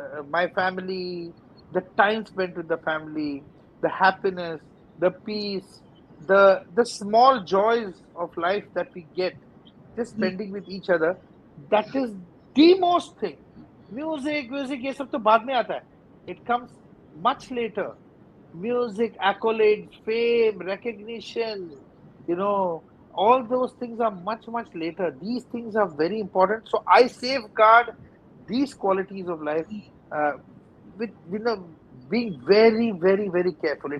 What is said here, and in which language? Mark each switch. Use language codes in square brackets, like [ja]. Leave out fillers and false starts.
[en] My family, the time spent with the family, the happiness, the peace, the small joys of life that we get just spending with each other. That is the most thing. [hi] Music ये सब तो बाद में आता है. [en] It comes much later. Music, accolades, fame, recognition, all those things are much, much later. These things are very important. So I safeguard these qualities of life with, being very, very, very careful.